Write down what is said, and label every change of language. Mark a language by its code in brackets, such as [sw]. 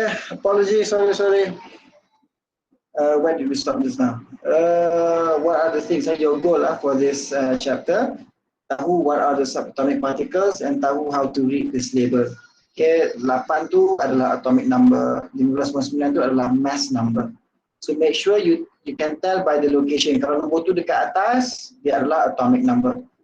[en] Apologies, sorry. Where did we stop just now? What are the things that your goal for this chapter? [ms] Tahu [en] what are the subatomic particles and [ms] tahu [en] how to read this label. Okay, 8 [ms] tu adalah [en] atomic number, 15.9 tu adalah mass number. So make sure you can tell by the location. [ms] Kalau nombor tu dekat atas, dia adalah atomic number.